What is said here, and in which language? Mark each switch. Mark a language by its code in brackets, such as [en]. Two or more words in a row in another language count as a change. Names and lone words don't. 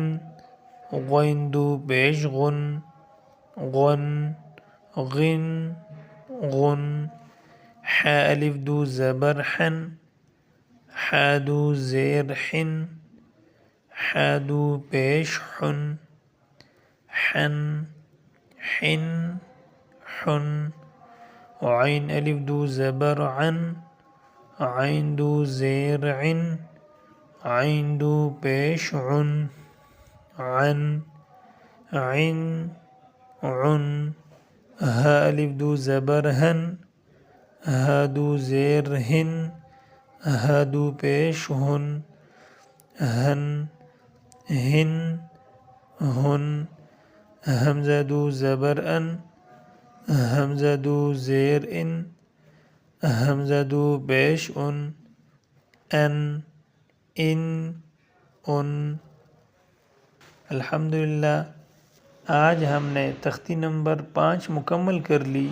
[ur] غین دو پیش غن غن غن غن حا الف دو زبر حن حا دو زیر حن حا دو پیش حن حن حن حن عین الف دو زبر عن عین دو زیر عن عین دو پیش عن عن عن عن ها الف دو زبر ہن ها دو زیر ہن ها دو پیش ہن ہن ہن ہن حمزہ دو زبر ان حمزہ دو زیر ان حمزہ دو پیش ان ان الحمدللہ آج ہم نے تختی نمبر 5 مکمل کر لی۔